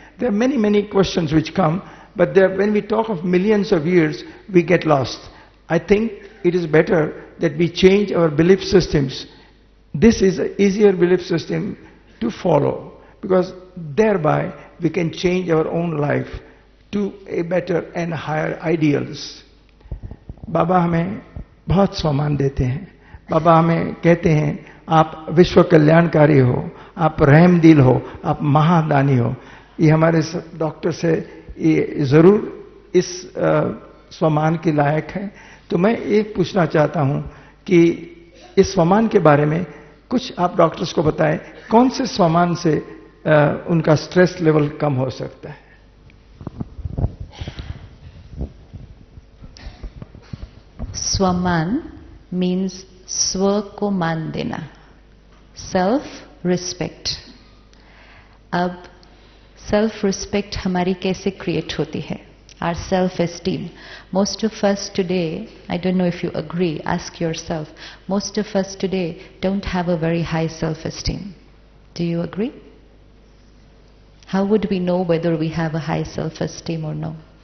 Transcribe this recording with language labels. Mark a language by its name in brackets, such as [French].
[English] There are many questions which come, but when we talk of millions of years, we get lost. I think it is better that we change our belief systems. This is an easier belief system to follow, because thereby we can change our own life to a better and higher ideals. [Hindi] बाबा हमें बहुत सम्मान देते हैं. बाबा हमें कहते हैं आप विश्व कल्याणकारी हो, आप रहम दिल हो, आप महादानी हो. ये हमारे डॉक्टर से ये जरूर इस सम्मान के लायक है. तो मैं ये पूछना चाहता हूं कि इस सम्मान के बारे में कुछ आप डॉक्टर्स को बताएं, कौन से सम्मान से उनका स्ट्रेस लेवल कम हो सकता है. स्वमान मीन्स स्व को मान देना, सेल्फ रिस्पेक्ट. अब सेल्फ रिस्पेक्ट हमारी कैसे क्रिएट होती है? [English] Our self-esteem. Most of us today, I don't know if you agree, ask yourself, most of us today don't have a very high self-esteem. Do you agree? How would we know whether we have a high self-esteem or no?